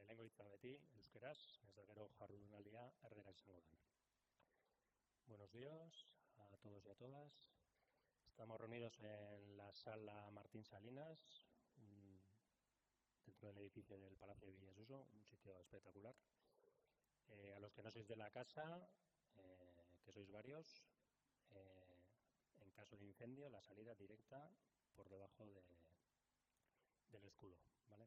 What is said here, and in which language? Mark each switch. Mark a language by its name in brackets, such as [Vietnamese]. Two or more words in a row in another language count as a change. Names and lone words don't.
[Basque] gaitza beti, euskeraz, ez da gero jardunaldia erderaz izango da. [Spanish] Buenos días a todos y a todas. Estamos reunidos en la sala Martín Salinas, dentro del edificio del Palacio de Villasuso, un sitio espectacular. A los que no sois de la casa, que sois varios, en caso de incendio, la salida directa por debajo del escudo, ¿vale?